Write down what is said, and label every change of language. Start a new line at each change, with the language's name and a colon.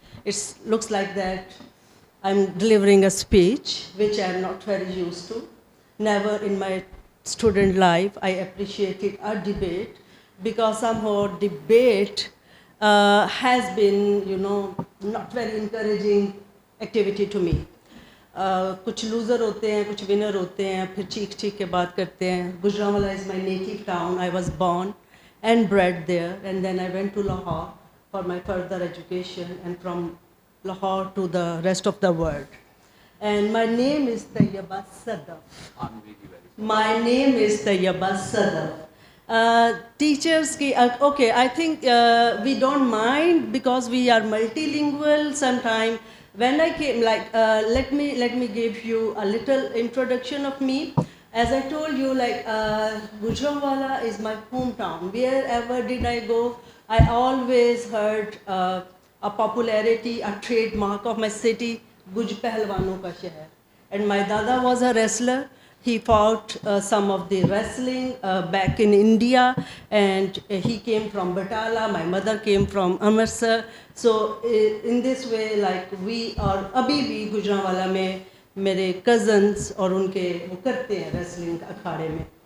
English: It looks like that I'm delivering a speech, which I'm not very used to. Never in my student life I appreciated a debate, because somehow debate has been, not very encouraging activity to me.
Urdu: کچھ loser ہوتے ہیں, کچھ winner ہوتے ہیں, پھر چیخ چیخ کے بات کرتے ہیں.
English: Gujranwala is my native town. I was born and bred there, and then I went to Lahore for my further education, and from Lahore to the rest of the world. And my name is Tayyaba Sadaf. My name is Tayyaba Sadaf. Teachers کی okay, I think we don't mind because we are multilingual some time. When I came, let me give you a little introduction of me. As I told you, Gujranwala is my hometown. Wherever did I go, I always heard a popularity, a trademark of my city, Guj
Urdu: Pehlwanon ka shehar.
English: And my dada was a wrestler. He fought some of the wrestling back in India, and he came from Batala. My mother came from Amritsar. So in this way, we are
Urdu: abhi bhi Gujranwala mein میرے cousins اور ان کے وہ کرتے ہیں wrestling اکھاڑے میں.